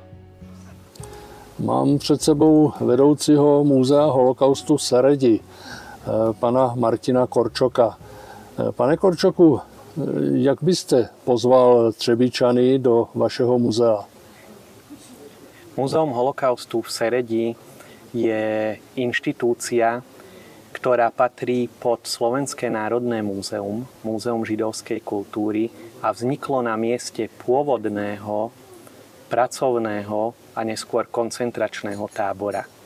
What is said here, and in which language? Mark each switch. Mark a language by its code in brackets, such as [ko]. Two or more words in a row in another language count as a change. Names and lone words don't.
[cs] Mám před sebou vedoucího Muzea holokaustu Seredi, pana Martina Korčoka. Pane Korčoku, jak byste pozval Třebíčany do vašeho muzea? [sk] Múzeum holokaustu v Seredi je inštitúcia, ktorá patrí pod Slovenské národné múzeum, Múzeum židovskej kultúry, a vzniklo na mieste pôvodného, pracovného a neskôr koncentračného tábora.